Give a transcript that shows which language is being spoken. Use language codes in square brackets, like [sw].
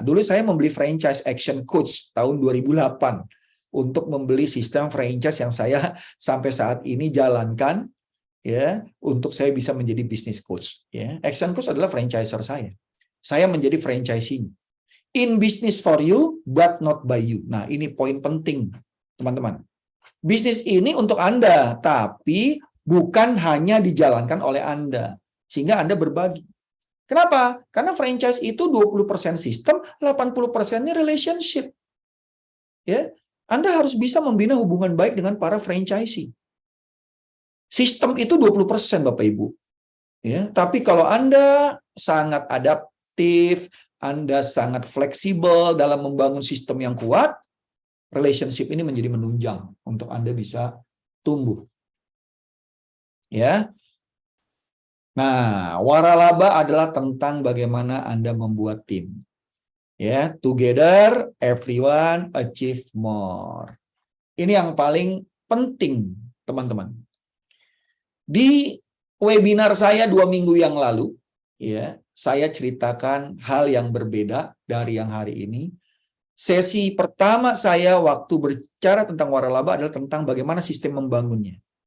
[id] Dulu saya membeli franchise Action Coach tahun 2008 untuk membeli sistem franchise yang saya sampai saat ini jalankan ya, untuk saya bisa menjadi business coach ya. Action Coach adalah franchiser saya. Saya menjadi franchisee. [en] In business for you but not by you. [id] Nah, ini poin penting, teman-teman. Bisnis ini untuk Anda, tapi bukan hanya dijalankan oleh Anda, sehingga Anda berbagi. Kenapa? Karena franchise itu 20% sistem, 80%-nya relationship. Ya, Anda harus bisa membina hubungan baik dengan para franchisee. Sistem itu 20% Bapak Ibu. Ya, tapi kalau Anda sangat adaptif, Anda sangat fleksibel dalam membangun sistem yang kuat, relationship ini menjadi menunjang untuk Anda bisa tumbuh. Ya. Nah, waralaba adalah tentang bagaimana Anda membuat tim. [en] Ya, together everyone achieve more. [id] Ini yang paling penting, teman-teman. Di webinar saya 2 minggu yang lalu, ya, saya ceritakan hal yang berbeda dari yang hari ini. Sesi pertama saya waktu berbicara tentang waralaba adalah tentang bagaimana sistem membangunnya.